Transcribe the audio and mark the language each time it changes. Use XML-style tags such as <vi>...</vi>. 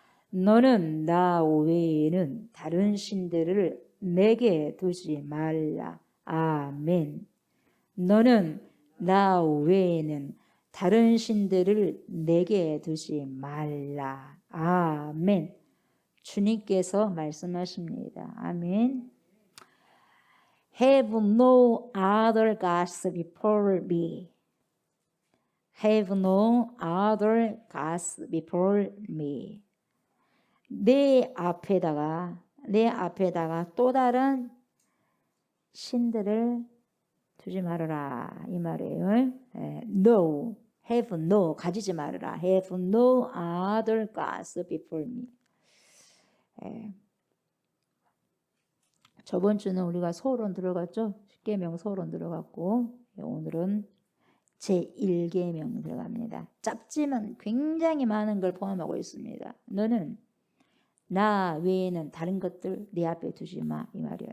<ko>너는 나 외에는 다른 신들을 내게 두지 말라. 아멘. 너는 나 외에는 다른 신들을 내게 두지 말라. 아멘. 주님께서 말씀하십니다. 아멘.</ko> <en>Have no other gods before me. Have no other gods before me.</en> <ko>내 앞에다가 또 다른 신들을 두지 말아라 이 말이에요.</ko> <en>No, have no</en> <ko>가지지 말아라.</ko> <en>Have no other gods before me.</en> <ko>저번 주는 우리가 서론 들어갔죠. 십계명 서론 들어갔고 오늘은 제1계명 들어갑니다. 짧지만 굉장히 많은 걸 포함하고 있습니다. 너는 나 외에는 다른 것들 내 앞에 두지 마, 이 말이야.</ko>